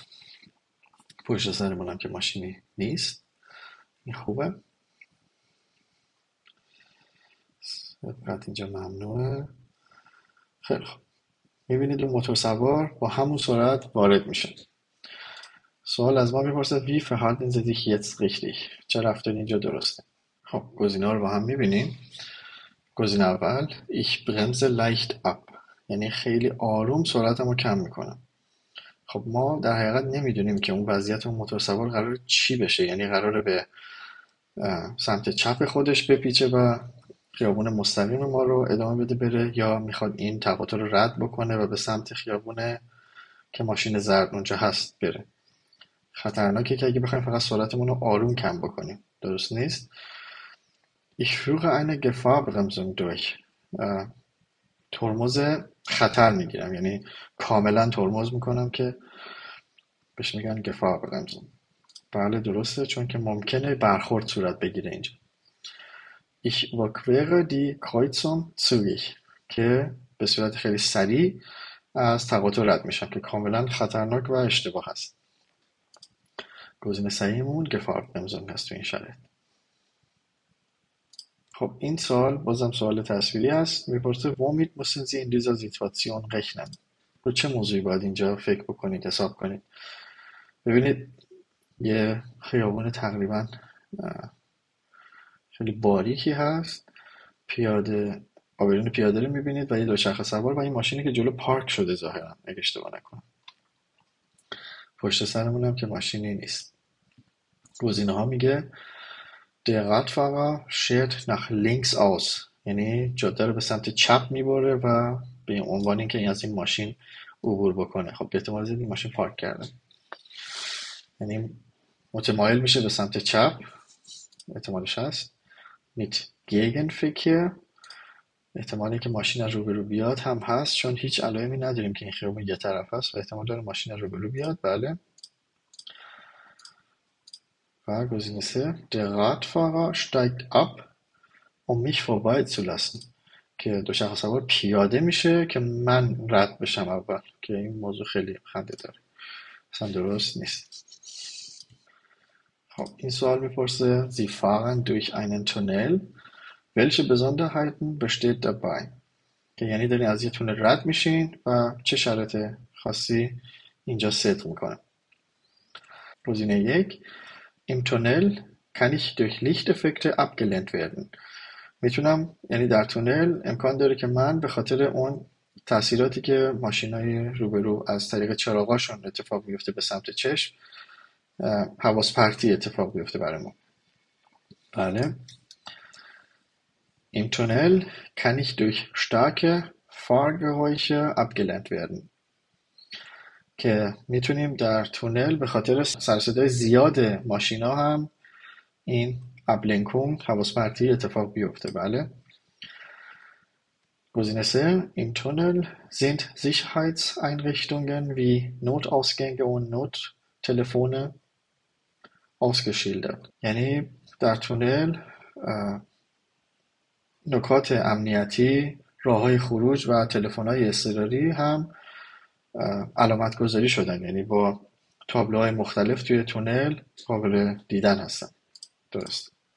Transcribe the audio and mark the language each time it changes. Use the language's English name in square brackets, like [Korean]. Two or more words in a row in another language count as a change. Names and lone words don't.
[Persian] پشت سرمون هم که ماشینی نیست، این خوبه. سبقت اینجا ممنوعه. خیلی خوب، میبینید اون موتور سوار با همون سرعت وارد میشه. سوال از ما میپرسه [German] wie verhalten Sie sich jetzt richtig؟ [Persian] چه رفتاری اینجا درسته؟ خب گزینه‌ها رو با هم میبینیم. گزینه اول [German] ich bremse leicht ab، [Persian] یعنی خیلی آروم سرعتم رو کم میکنم. خب ما در حقیقت نمیدونیم که اون وضعیت اون موتور سوار قرار چی بشه، یعنی قراره به سمت چپ خودش بپیچه و خیابون مستقیم ما رو ادامه بده بره، یا میخواد این تقاطع رو رد بکنه و به سمت خیابونه که ماشین زرد اونجا هست بره. خطرناکه که اگه بخوایم فقط سرعتمون رو آروم کم بکنیم، درست نیست. [German] Ich führe eine Gefahrbremsung durch. [Persian] ترمز خطر میگیرم، یعنی کاملا ترمز میکنم که بهش میگن Gefahrbremsung. بله درسته، چون که ممکنه برخورد صورت بگیره اینجا. [German] Ich überquere die Kreuzung zügig، [Persian] که به صورت خیلی سریع از تقاطع رد میشم که کاملا خطرناک و اشتباه هست. گزینه صحیحمون Gefahrbremsung هست تو این شرایط. خب این سوال بازم سوال تصویری هست. میپرسه [German] womit müssen Sie in dieser Situation rechnen؟ [Persian] رو چه موضوعی باید اینجا فکر بکنید، حساب کنید؟ ببینید یه خیابون تقریبا خیلی باریکی هست. آبرون پیاده رو میبینید و یه دوچرخه سوار و این ماشینی که جلو پارک شده ظاهرا، اگه اشتباه نکنم. پشت سرمون هم که ماشینی نیست. گزینه ها میگه [German] Der Radfahrer schert nach links aus، [Persian] یعنی جاده رو به سمت چپ میبره و به عنوان اینکه این از این ماشین عبور بکنه. خب به احتمال زیاد این ماشین پارک کرده، یعنی متمایل میشه به سمت چپ، احتمالش هست. [German] mit Gegenverkehr، [Persian] احتمالی که ماشین از روبرو بیاد هم هست، چون هیچ علائمی نداریم که این خیابون یه طرف هست و احتمال داره ماشین از روبرو بیاد. بله. و گزینه 3 [German] Der Radfahrer steigt ab um mich vorbeizulassen، [Persian] که دوچرخه سوار پیاده میشه که من رد بشم اول، که این موضوع خیلی خنده داره، اصلا درست نیست. خب این سوال میپرسه [German] Sie fahren durch einen Tunnel، welche Besonderheiten besteht dabei؟ [Persian] که یعنی دارین از یه تونل رد میشین و چه شرایط خاصی اینجا صدق میکنه. گزینه 1 [German] Im Tunnel kann ich durch Lichteffekte abgelenkt werden، [Persian] میتونم، یعنی در تونل امکان داره که من به خاطر اون تاثیراتی که ماشینای روبرو از طریق چراغاشون اتفاق بیفته به سمت چشم، حواس پرتی اتفاق بیفته برای ما. بله. [German] Im Tunnel kann ich durch starke Fahrgeräusche abgelenkt werden، [Persian] که میتونیم در تونل به خاطر سرصدای زیاد ماشینا هم این ابلنکونگ، حواس پرتی اتفاق بیفته. بله. گزینه 3 [German] Im Tunnel sind Sicherheitseinrichtungen wie Notausgänge und Nottelefone ausgeschildert، [Persian] یعنی در تونل نکات امنیتی، راههای خروج و تلفن‌های اضطراری هم علامت گذاری شدن، یعنی با تابلوهای مختلف توی تونل قابل دیدن هستن. درست.